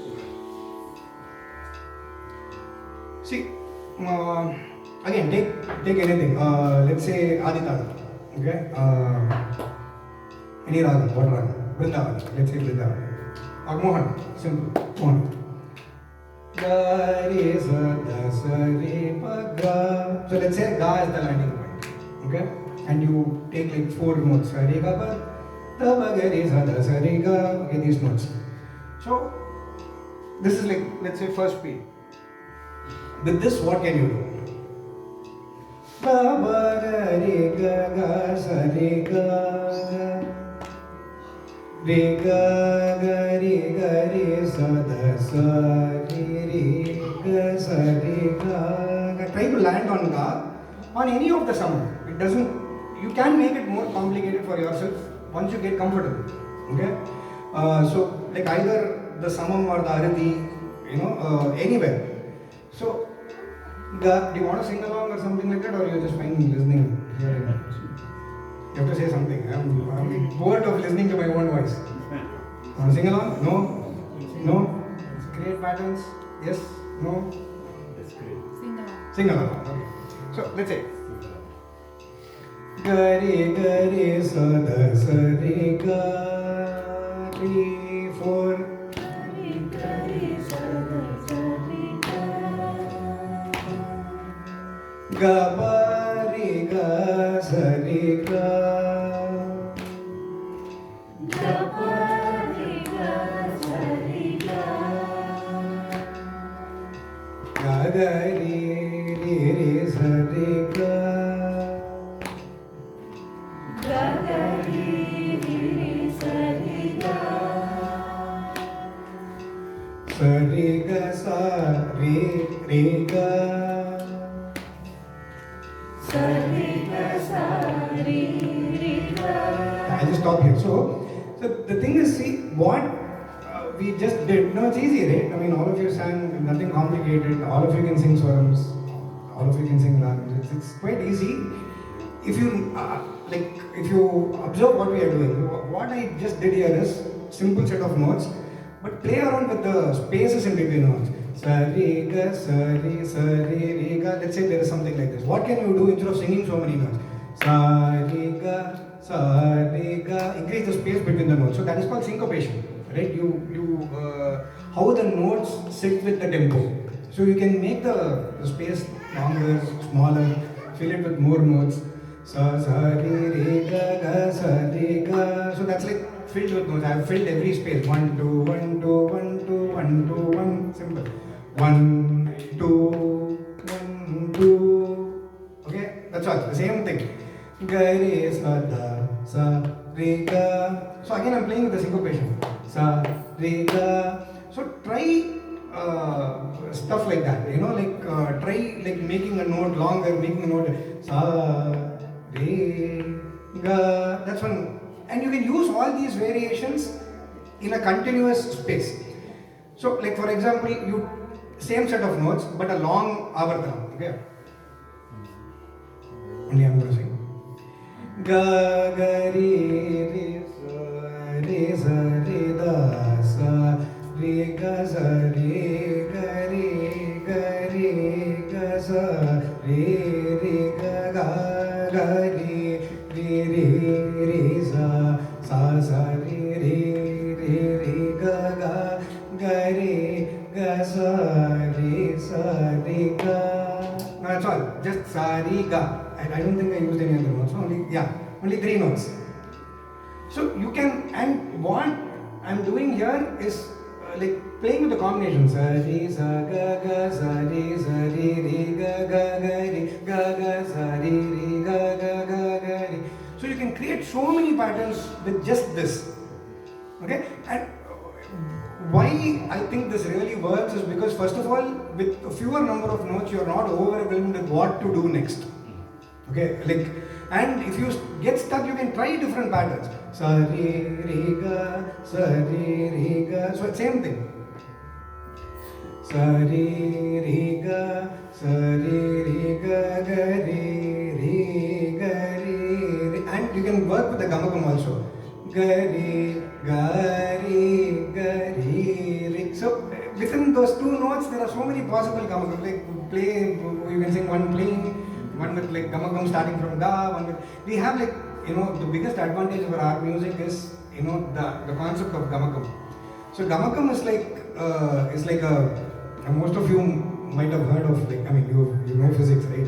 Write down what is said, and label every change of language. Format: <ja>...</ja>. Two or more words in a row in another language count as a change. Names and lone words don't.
<en>See, again, take anything. Let's say Aditana. Okay. Any Raaga, what Raaga? Vrindavan. Let's say Vrindavan. Or Mohan. Simple. Mohan. Ga re sa da sa re pa ga. So let's say ga is the landing point. Okay. And you take like 4 notes. Sa re ga pa. Da pa ga re sa da sa re ga. Okay, these notes. So this is like, let's say, first beat. With this, what can you do? Ba ba ga re ga ga sa re ga re ga sa da sa re ga sa re ga. Try to land on ga on any of the sound. It doesn't. You can make it more complicated for yourself once you get comfortable. Okay. So like either the samam or the arathi, anywhere. So. Do you want to sing along or something like that, or you're just fine listening here? You have to say something. I'm bored of listening to my own voice. Want to sing along? No? No? Create patterns? Yes? No? Sing along. Sing along. Okay. So let's say. Gari gari sa da sa re ga re 4. Gari gari sa da sa re ga ba re ga sa re ga ga ba re ga sa re ga ga ga re sa re ga ga ga re sa re ga sa re ga sa re ga. I just stop here. So the thing is, see what we just did. No, it's easy, right? I mean, all of you sang, nothing complicated. All of you can sing swarams. All of you can sing ragas. It's quite easy. If you if you observe what we are doing, what I just did here is simple set of notes, but play around with the spaces in between notes. Sa re ga, sa re ga. Let's say there is something like this. What can you do instead of singing so many notes? Sa re ga, sa re ga. Increase the space between the notes. So that is called syncopation, right? You how the notes sit with the tempo. So you can make the space longer, smaller, fill it with more notes. Sa re ga ga sa re ga. So that's like filled with notes. I have filled every space. 1 2 1 2 1 2 1 2 1. Simple. 1 2 1 2. Okay, that's all. The same thing. Ga re sa da sa re ga. So again, I'm playing with the syncopation. Sa re ga. So try stuff like that. Try like making a note longer, making a note sa re ga. That's one. And you can use all these variations in a continuous space. So, like for example, you same set of notes, but a long avarthanam. Okay. Only I'm going to sing. Ga ga re sa re da sa re ga sa re ga sa re ga ga re sa re ga ga sa re ga. No, that's all. Just sa re ga. I don't think I used any other notes. Only 3 notes. So you can, and what I'm doing here is like playing with the combination. Sa re sa ga sa re ga ga sa re ga re. So you can create so many patterns with just this. Okay, and why I think this really works is because first of all, with a fewer number of notes, you are not overwhelmed with what to do next. Okay, like, and if you get stuck, you can try different patterns. Sa re ga, so same thing. Sa re ga ga re, and you can work with the gamakam also. Ga re re. So within those two notes, there are so many possible gamakam. Like play, you can sing one playing, one with like gamakam starting from ga, one with. We have like, you know, the biggest advantage of our music is, you know, the concept of gamakam. So gamakam is like a most of you might have heard of, like, I mean, you know physics, right?</en>